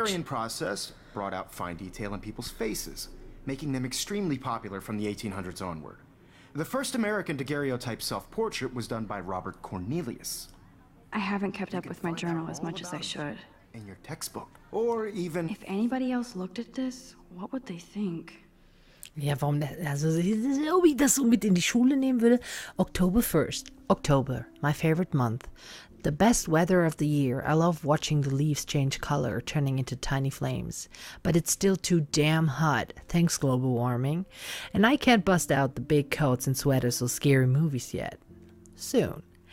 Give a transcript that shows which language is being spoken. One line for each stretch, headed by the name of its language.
English: Daguerrean process brought out fine detail in people's faces, making them extremely popular from the 1800s onward. The first American daguerreotype self-portrait was done by Robert Cornelius. I haven't kept up with my journal as much as I should. In your textbook, or even... If anybody else looked at this, what would they think?
German: Ja, warum? Also, ob ich das so mit in die Schule nehmen würde?
English: October 1st. October, my favorite month. The best weather of the year. I love watching the leaves change color, turning into tiny flames. But it's still too damn hot, thanks global warming. And I can't bust out the big coats and sweaters or scary movies yet. Soon.